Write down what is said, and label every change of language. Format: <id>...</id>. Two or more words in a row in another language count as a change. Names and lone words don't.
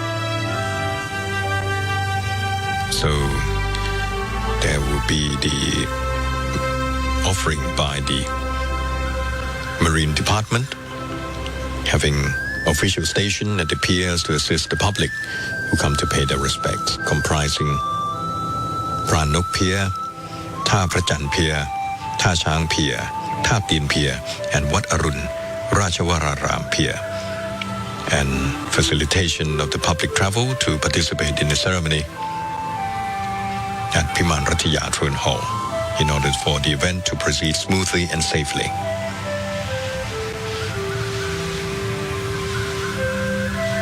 <en>So there will be the offering by the Marine Department having official station at the piers to assist the public who come to pay their respects, comprising Pranok Pier, Tha Prachan Pier, Tha Chang Pier, Tha Tin Pier, and Wat Arun Rajawararam Pier, and facilitation of the public travel to participate in the ceremony at Piman Rataya Throne Hall in order for the event to proceed smoothly and safely.</en>